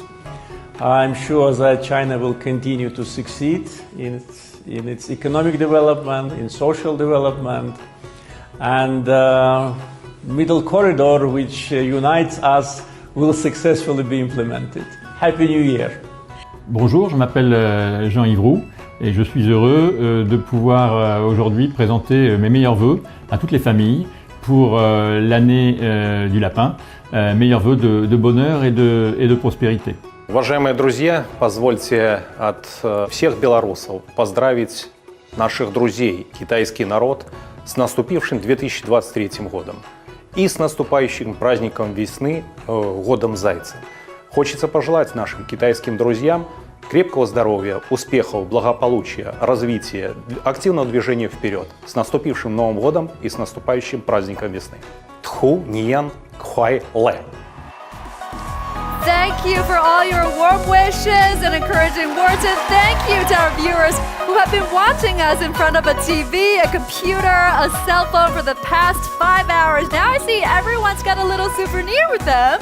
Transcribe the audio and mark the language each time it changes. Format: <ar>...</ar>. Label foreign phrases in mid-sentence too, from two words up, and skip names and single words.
<en>I'm sure that China will continue to succeed in its economic development, in social development, and middle corridor which unites us will successfully be implemented. Happy New Year!</en> <fr>Bonjour, je m'appelle Jean-Yves Roux. Et je suis heureux de pouvoir aujourd'hui présenter mes meilleurs vœux à toutes les familles pour l'année du lapin. Meilleurs vœux de bonheur et de prospérité.</fr> <ru>Уважаемые друзья, позвольте от всех белорусов поздравить наших друзей, китайский народ, с наступившим 2023 годом. И с наступающим праздником весны, годом Зайца. Хочется пожелать нашим китайским друзьям крепкого здоровья, успехов, благополучия, развития, активного движения вперед. С наступившим Новым годом и с наступающим праздником весны.</ru> <zh>兔年快乐.</zh> <en>Thank you for all your warm wishes and encouraging words, and thank you to our viewers who have been watching us in front of a TV, a computer, a cell phone for the past 5 hours. Now I see everyone's got a little souvenir with them.</en>